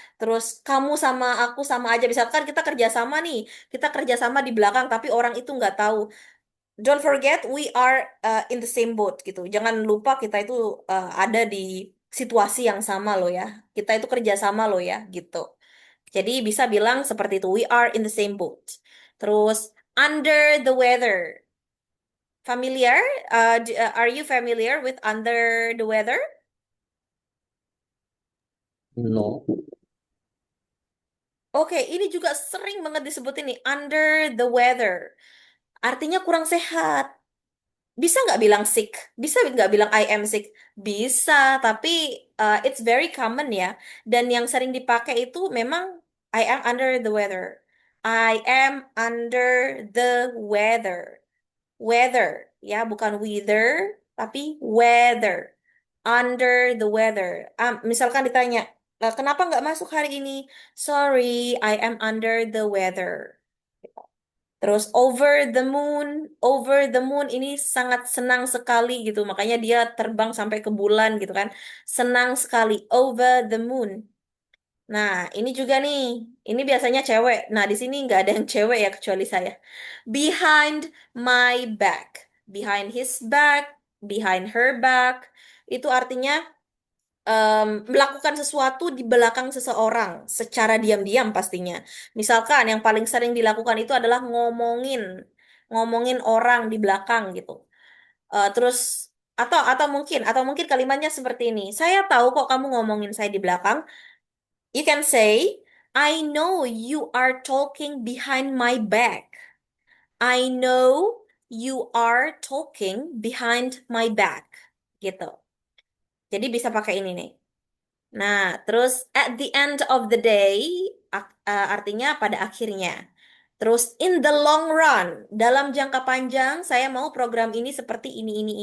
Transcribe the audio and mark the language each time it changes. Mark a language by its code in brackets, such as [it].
[id] Terus kamu sama aku sama aja. Misalkan kita kerja sama nih, kita kerja sama di belakang, tapi orang itu nggak tahu. [en] Don't forget, we are in the same boat gitu. [id] Jangan lupa kita itu ada di situasi yang sama loh ya. Kita itu kerja sama loh ya gitu. Jadi bisa bilang seperti itu. [en] We are in the same boat. Terus under the weather. Familiar? Are you familiar with under the weather? No. [id] Oke, ini juga sering banget disebut ini under the weather. Artinya kurang sehat. Bisa nggak bilang sick? Bisa nggak bilang [en] I am sick? [id] Bisa, tapi [en] it's very common [id] ya. Dan yang sering dipakai itu memang [en] I am under the weather. I am under the weather. [id] Weather, ya, bukan weather, tapi weather. Under the weather. Misalkan ditanya, kenapa nggak masuk hari ini? [en] Sorry, I am under the weather. [id] Terus over the moon ini sangat senang sekali gitu. Makanya dia terbang sampai ke bulan gitu kan. Senang sekali, over the moon. Nah, ini juga nih. Ini biasanya cewek. Nah, di sini nggak ada yang cewek ya kecuali saya. [en] Behind my back. Behind his back, behind her back. [id] Itu artinya melakukan sesuatu di belakang seseorang secara diam-diam pastinya. Misalkan yang paling sering dilakukan itu adalah ngomongin orang di belakang gitu. Terus atau mungkin kalimatnya seperti ini. Saya tahu kok kamu ngomongin saya di belakang. [en] You can say, I know you are talking behind my back. I know you are talking behind my back. Gitu. [id] Jadi bisa pakai ini nih. Nah, terus [en] at the end of the day [id] artinya pada akhirnya. Terus [en] in the long run, [id] dalam jangka panjang saya mau program ini seperti ini.